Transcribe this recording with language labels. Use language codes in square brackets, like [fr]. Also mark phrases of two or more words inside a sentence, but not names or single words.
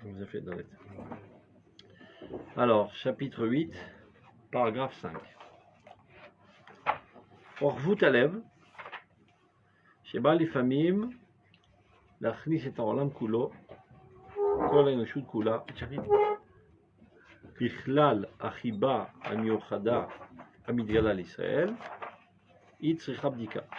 [fr] vous a fait dans l'aide. Alors, chapitre 8, paragraphe 5. [he] ערבות הלב, שבפנים, להכניס את העולם כולו, כל האנושות כולה, בכלל החיבה המיוחדה המתגלה לישראל, היא צריכה בדיקה.